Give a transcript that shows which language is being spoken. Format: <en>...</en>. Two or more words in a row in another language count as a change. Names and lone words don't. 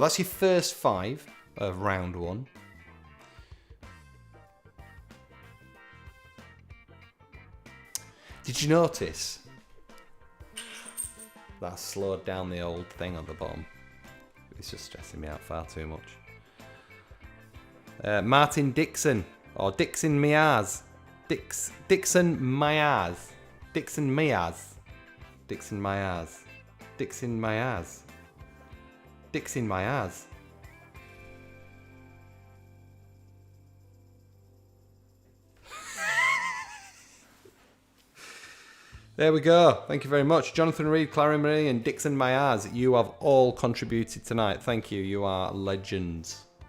<en>That's your first 5 of round 1. Did you notice that I slowed down the old thing on the bottom? It's just stressing me out far too much. Martin Dixon, or Dixon Miaz. Dixon Myaz. Dixon Myaz. Dixon Myaz. Dixon Myaz. Dixon Myaz. There we go. Thank you very much. Jonathan Reed, Clara Marie, and Dixon Myaz. You have all contributed tonight. Thank you. You are legends.</en>